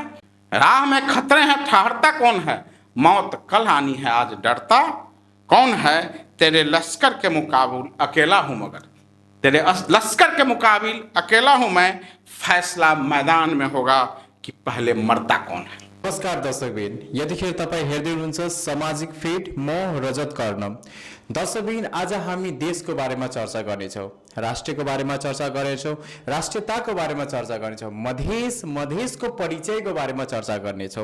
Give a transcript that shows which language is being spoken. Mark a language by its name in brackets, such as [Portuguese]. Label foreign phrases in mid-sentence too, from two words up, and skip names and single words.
[Hindi] राह में खतरे हैं, ठहरता कौन है? मौत कल आनी है, आज डरता कौन है? तेरे लश्कर के मुकाबले अकेला हूं, मगर तेरे लश्कर के मुकाबले अकेला हूं मैं। फैसला मैदान में होगा कि पहले मरता कौन है। [Nepali] नमस्कार दर्शकबिन, यतिखेर तपाईँ हेर्दै हुनुहुन्छ सामाजिक फिड, म रजत कर्ण। दर्शकबिन, आज हामी देशको बारेमा चर्चा गर्नेछौँ, राष्ट्रको बारेमा चर्चा गर्नेछौँ, राष्ट्रियताको बारेमा चर्चा गर्नेछौँ, मधेसको परिचयको बारेमा चर्चा गर्नेछौँ।